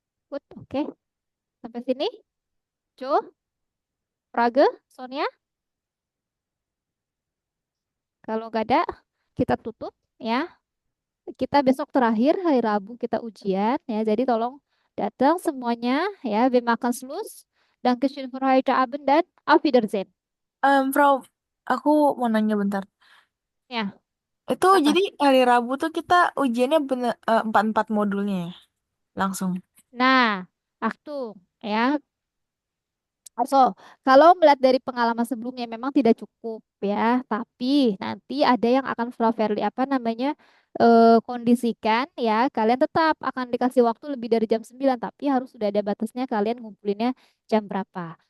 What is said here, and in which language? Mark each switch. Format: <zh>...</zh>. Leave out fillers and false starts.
<id>Good, oke. Sampai sini. Jo, Praga, Sonia. Kalau nggak ada, kita tutup ya. Kita besok terakhir hari Rabu kita ujian ya. Jadi tolong datang semuanya ya.</id> <de>Wir machen Schluss. Dankeschön für heute Abend dan auf Wiedersehen.</de> <id>Frau, aku mau nanya bentar. Ya, Itu apa? jadi hari Rabu tuh kita ujiannya bener 4 modulnya ya? Langsung. Nah, Achtung ya. So, kalau melihat dari pengalaman sebelumnya memang tidak cukup ya, tapi nanti ada yang akan Frau Verly apa namanya kondisikan ya, kalian tetap akan dikasih waktu lebih dari jam 9, tapi harus sudah ada batasnya kalian ngumpulinnya jam berapa.</id>